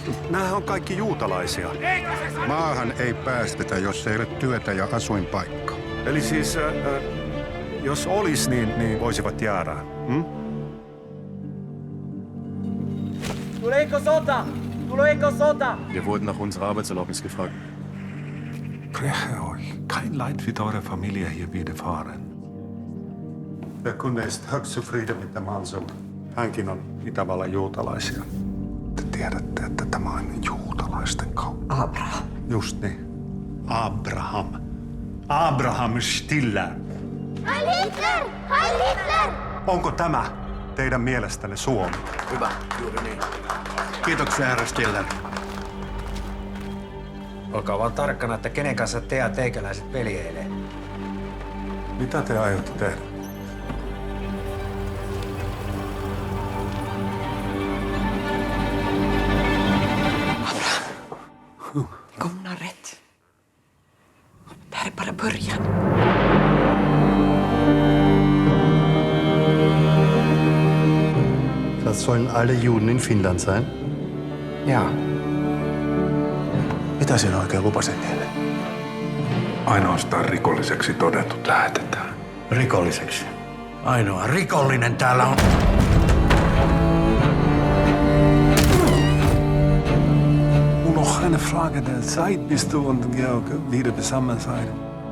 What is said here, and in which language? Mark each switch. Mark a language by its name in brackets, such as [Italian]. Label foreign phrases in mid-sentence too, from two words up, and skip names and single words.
[Finnish] Nämähän on kaikki juutalaisia. Maahan ei päästetä, jos ei ole työtä ja asuinpaikka. Eli siis, jos olis, niin voisivat jäädä. Hm? Tuleeko sota? Tuleeko sota? [German] Wir wurden nach unserer Arbeitserlaubnis gefragt. Breche euch. Kein Leid wird eurer Familie hier widerfahren. Der Kunde ist högst zufrieden mit dem Hansel. [Finnish] Hänkin on Itävallan juutalaisia. Te tiedätte, että tämä on juutalaisten kauppa. Abraham. Just niin. Abraham. Abraham Stiller. [German] Heil Hitler! Heil Hitler! [Finnish] Onko tämä teidän mielestänne Suomi? Hyvä, juuri niin. Kiitoksia, herra Stiller. Olkaa vaan tarkkana, että kenen kanssa te ja teikäläiset peljeilee. Mitä te aiotte tehdä? [Swedish] Kom har rätt. Det här är bara början. [German] Das sollen alle Juden in Finnland sein? [Finnish] Jaa. Mitä sinä oikein lupasit heille? Ainoastaan rikolliseksi todetut lähetetään. Rikolliseksi. Ainoa rikollinen täällä on... [German] Nur noch eine Frage der Zeit, bis du und Georg wieder beisammen seid.